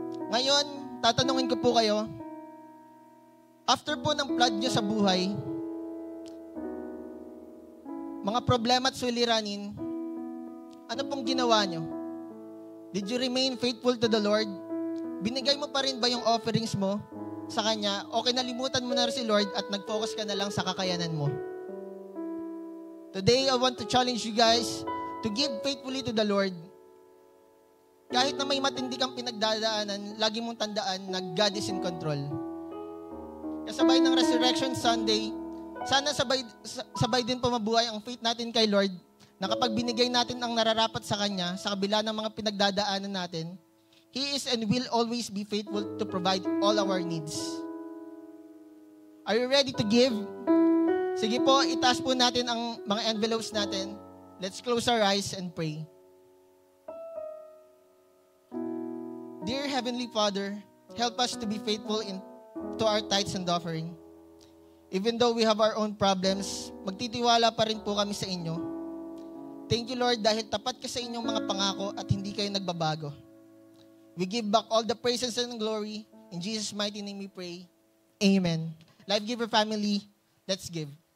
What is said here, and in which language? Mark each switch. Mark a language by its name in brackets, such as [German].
[Filipino] Ngayon, tatanungin ko po kayo, after po ng flood niyo sa buhay, mga problema at suliranin, ano pong ginawa niyo? [English] Did you remain faithful to the Lord? [Filipino] Binigay mo pa rin ba yung offerings mo sa Kanya o kinalimutan mo na rin si Lord at nag-focus ka na lang sa kakayanan mo? [English] Today, I want to challenge you guys to give faithfully to the Lord. [Filipino] Kahit na may matindi kang pinagdadaanan, lagi mong tandaan na [English] God is in control. [Filipino] Kasabay ng Resurrection Sunday, sana sabay din po mabuhay ang faith natin kay Lord na kapag binigay natin ang nararapat sa Kanya sa kabila ng mga pinagdadaanan natin, [English] He is and will always be faithful to provide all our needs. Are you ready to give? [Filipino] Sige po, itaas po natin ang mga envelopes natin. [English] Let's close our eyes and pray. Dear Heavenly Father, help us to be faithful to our tithes and offering. Even though we have our own problems, [Filipino] magtitiwala pa rin po kami sa inyo. [English] Thank you, Lord, [Filipino] dahil tapat ka sa inyong mga pangako at hindi kayo nagbabago. [English] We give back all the praises and glory. In Jesus' mighty name we pray. Amen. Life Giver family, let's give.